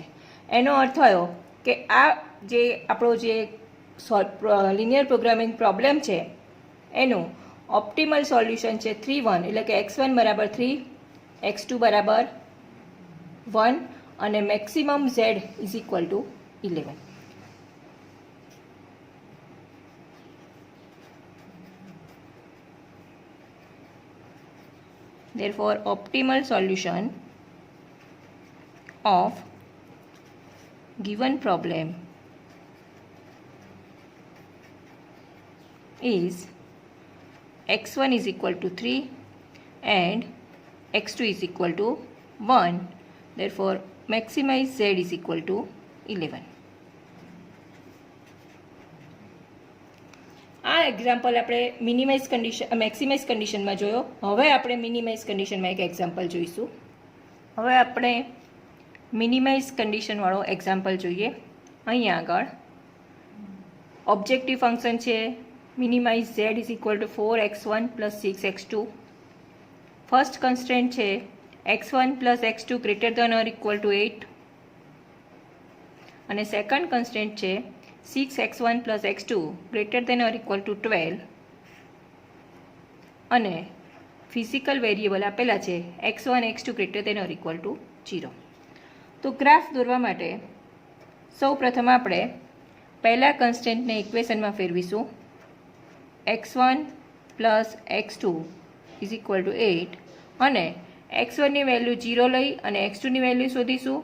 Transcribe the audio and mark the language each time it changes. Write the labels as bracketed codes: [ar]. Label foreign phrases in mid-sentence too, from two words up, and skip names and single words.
[gu] એનો અર્થ થયો કે આ જે આપણો જે [en] linear programming problem [gu] છે એનું [en] optimal solution [gu] છે 3 1 એટલે કે x1 બરાબર 3 x2 બરાબર 1 અને [en] maximum z is equal to 11. Therefore, optimal solution of given problem is x1 is equal to 3 and x2 is equal to 1. Therefore, maximize z is equal to 11. [gu] આ એક્ઝામ્પલ આપણે મેક્સિમાઇઝ કન્ડિશનમાં જોયો. હવે આપણે મિનિમાઇઝ કન્ડિશનમાં એક એક્ઝામ્પલ જોઈશું. હવે આપણે મિનિમાઇઝ કન્ડિશનવાળો એક્ઝામ્પલ જોઈએ. અહીંયા આગળ [en] objective function છે minimize z is equal to 4x1 plus 6x2. first constraint છે x1 plus x2 greater than or equal to 8 અને second constraint છે 6x1 plus x2 greater than or equal to 12 અને physical variable [gu] આપેલા છે [en] x1 x2 greater than or equal to 0. [gu] તો ગ્રાફ દોરવા માટે સૌ પ્રથમ આપણે પહેલા કન્સ્ટન્ટને ઇક્વેશનમાં ફેરવીશું. [en] x1 plus x2 is equal to 8 [gu] અને x1ની વેલ્યુ 0 લઈ અને x2ની વેલ્યુ શોધીશું.